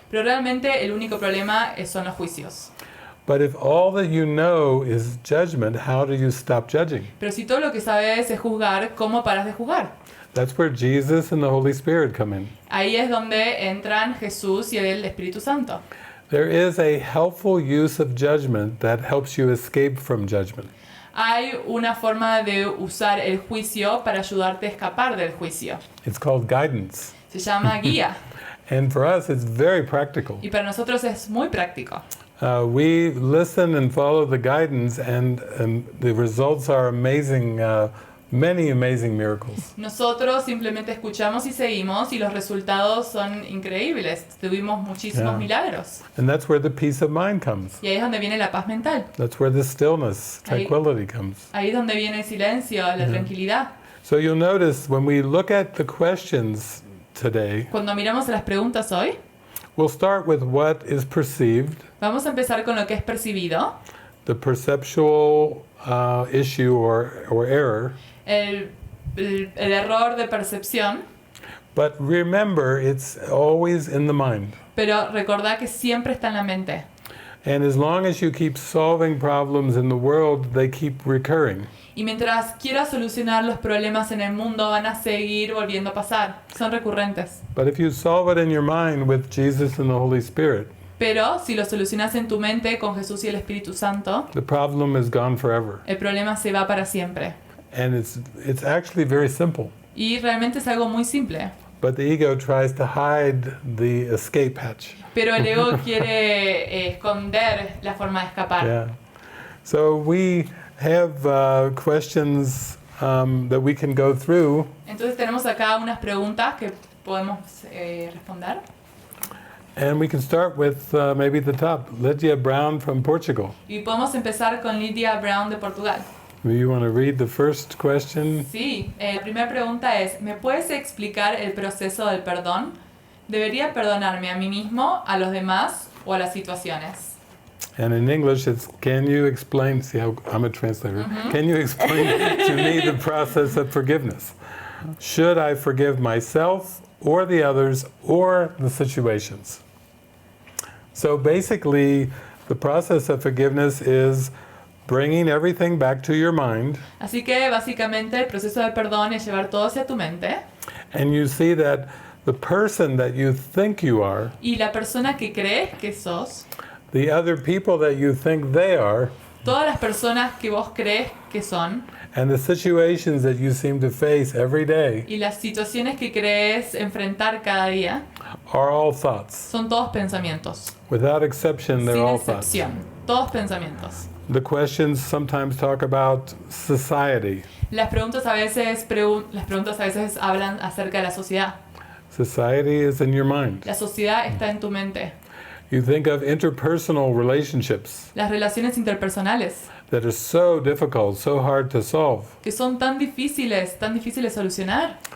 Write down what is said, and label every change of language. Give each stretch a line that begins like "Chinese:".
Spanish: Pero realmente el único problema son los juicios.
English: But if all that you know is judgment, how do you stop judging?
Spanish: Pero si todo lo que sabes es juzgar, ¿cómo paras de juzgar?
English: That's where Jesus and the Holy Spirit come in.
Spanish: Ahí es donde entran Jesús y el Espíritu Santo.
English: There is a helpful use of judgment that helps you escape from judgment.
Spanish: Hay una forma de usar el juicio para ayudarte a escapar del juicio.
English: It's called guidance.
Spanish: Se llama guía
English: And for us, it's very practical.
Spanish: y para nosotros es muy práctico.
English: We listen and follow the guidance, and the results are amazing, many amazing miracles.
Spanish: Nosotros simplemente escuchamos y seguimos y los resultados son increíbles. Tuvimos muchísimos
English: Yeah.
Spanish: milagros.
English: And that's where the peace of mind comes.
Spanish: Y ahí es donde viene la paz mental.
English: That's where the stillness, tranquility comes.
Spanish: Ahí es donde viene el silencio, la tranquilidad.
English: So you'll notice when we look at the questions today,
Spanish: Cuando miramos las preguntas hoy,
English: we'll start with what is perceived,
Spanish: vamos a empezar con lo que es percibido,
English: the perceptual issue or error.
Spanish: el error de percepción,
English: But remember, it's always in the mind.
Spanish: pero recordá que siempre está en la mente.
English: And as long as you keep solving problems in the world, they keep recurring.
Spanish: Y mientras quieras solucionar los problemas en el mundo, van a seguir volviendo a pasar. Son recurrentes.
English: But if you solve it in your mind with Jesus and the Holy Spirit,
Spanish: Pero si lo solucionas en tu mente con Jesús y el Espíritu Santo,
English: the problem is gone forever.
Spanish: el problema se va para siempre.
English: And it's actually very simple.
Spanish: Y realmente es algo muy simple.
English: But the ego tries to hide the escape hatch.
Spanish: Pero el ego quiere esconder la forma de escapar.
English: Yeah. So we have questions that we can go through.
Spanish: Entonces tenemos acá unas preguntas que podemos responder.
English: And we can start with maybe the top. Lydia Brown from Portugal.
Spanish: Y podemos empezar con Lydia Brown de Portugal.
English: Do you want to read the first question?
Spanish: Sí, la primera pregunta es, ¿me puedes explicar el proceso del perdón? ¿Debería perdonarme a mí mismo, a los demás o a las situaciones?
English: And in English, it's, can you explain, see how I'm a translator, can you explain to me the process of forgiveness? Should I forgive myself or the others or the situations? So basically, the process of forgiveness is bringing everything back to your mind,
Spanish: Así que básicamente el proceso de perdón es llevar todo hacia tu mente
English: and you see that the person that you think you are,
Spanish: y la persona que crees que sos,
English: the other people that you think they are,
Spanish: todas las personas que vos crees que son
English: and the situations that you seem to face every day
Spanish: y las situaciones que crees enfrentar cada día
English: are all thoughts.
Spanish: son todos pensamientos,
English: Without exception, they're
Spanish: sin
English: all thoughts.
Spanish: excepción, todos pensamientos.
English: The questions sometimes talk about society.
Spanish: Las preguntas a veces hablan acerca de la sociedad.
English: Society is in your mind.
Spanish: La sociedad está en tu mente.
English: You think of interpersonal relationships
Spanish: Las relaciones interpersonales,
English: that are so difficult, so hard to solve.
Spanish: que son tan difíciles de solucionar,